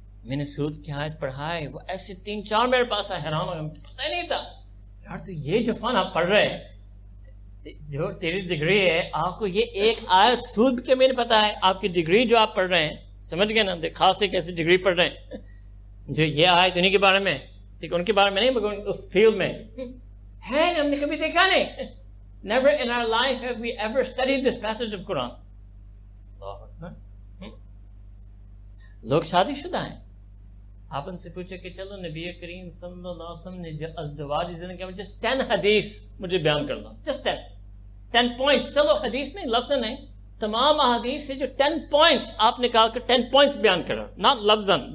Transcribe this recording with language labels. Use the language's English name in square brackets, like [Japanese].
[Urdu] میں نے سود کی آیت پڑھائے، وہ ایسے 3-4 میرے پاس آئے، حیران ہو گیا، پتہ ہی نہیں تھا یار تو یہ جو فن آپ پڑھ رہے ہیں، جو تیری ڈگری ہے، آپ کو یہ ایک آیت سود کے میں نے پتا ہے. آپ کی ڈگری جو آپ پڑھ رہے ہیں، سمجھ گئے نا، خاص ایک ایسی ڈگری پڑھ رہے ہیں جو یہ آیت انہیں کے بارے میں، ٹھیک ان کے بارے میں نہیں مگر اس فیلڈ میں ہے، ہم نے کبھی دیکھا نہیں. [English] Never in our life have we ever studied this passage of Quran. [Urdu] لوگ شادی شدہ ہیں، آپ ان سے پوچھے کہ چلو نبی کریم صلی اللہ علیہ وسلم نے ازدواج زندگی میں just 10 حدیث مجھے بیان کر دو، [English] just 10 points. [Urdu] چلو حدیث نہیں، لفظ نہیں، تمام احادیث سے جو 10 points آپ نکال کر 10 points بیان کرو، not لفظاً.